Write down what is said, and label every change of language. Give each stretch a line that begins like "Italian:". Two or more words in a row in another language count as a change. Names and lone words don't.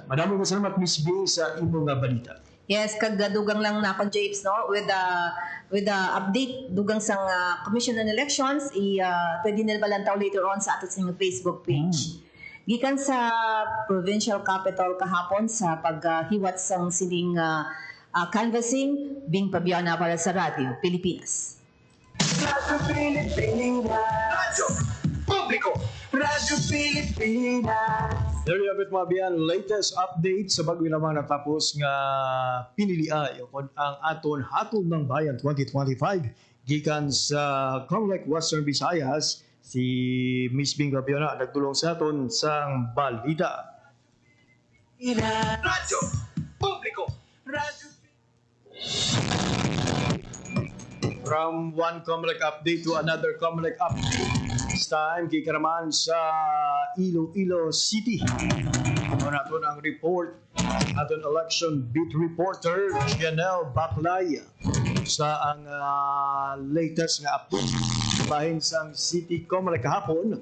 Hiligaynon: Madamo nga salamat Miss B sa imong balita. Yes, kag dugang lang na kon Japes, no,
English: with the update
Hiligaynon: dugang sang Commission on Elections, pwede nila balantaw
English: later on
Hiligaynon: sa ato sa
English: Facebook page.
Hiligaynon: Gikan sa provincial capital kahapon sa paghiwat sang sining canvassing, Bing Pabiana para sa Radio Pilipinas. Radyo Pilipinas. Radyo Publiko. Radyo Pilipinas.
English: There you have it,
Hiligaynon: mga biyan. Latest update sa bago lamang natapos nga pinilian ang aton Hatol ng Bayan 2025 gikan sa Comelec Western Visayas. Si Miss Bing Pabiana nagtulong sa aton sang balita. Radyo Publiko. Radyo
English: From one Comelec update to another Comelec update. This time,
Hiligaynon: kikaraman sa Iloilo City. Ano natin ang report aton election beat reporter Janelle Baclay sa ang latest nga update bahin sang City Comelec kahapon.